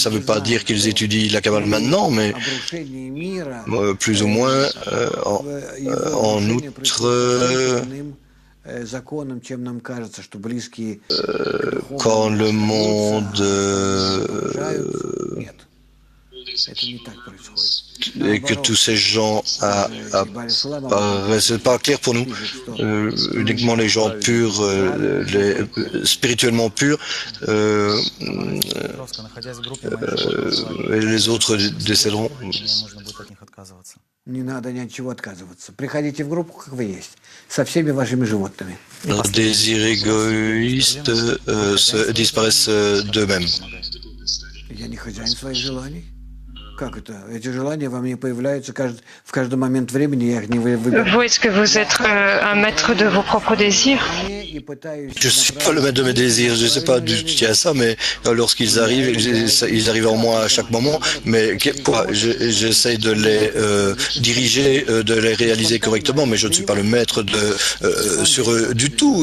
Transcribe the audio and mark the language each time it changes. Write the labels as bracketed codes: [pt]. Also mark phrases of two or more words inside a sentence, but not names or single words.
[fr] Ça ne veut pas dire qu'ils étudient la Kabbale maintenant, mais plus ou moins en outre, quand le monde et que tous ces gens c'est pas clair pour nous. Uniquement les gens purs, spirituellement purs, et les autres décéderont. [ru] Не надо ни от чего отказываться. Приходите в группу, как вы есть, со всеми вашими животными. [fr] Les désirs égoïstes disparaissent d'eux-mêmes. [ru] Я не хозяин своих желаний. Как это? Эти желания во мне появляются в каждый момент времени, я их не выбираю. [fr] Vous, est-ce que vous êtes un maître de vos propres désirs? Je ne suis pas le maître de mes désirs, je ne sais pas d'où tu tiens ça, mais lorsqu'ils arrivent, ils arrivent en moi à chaque moment, mais j'essaie de les diriger, de les réaliser correctement, mais je ne suis pas le maître sur eux du tout.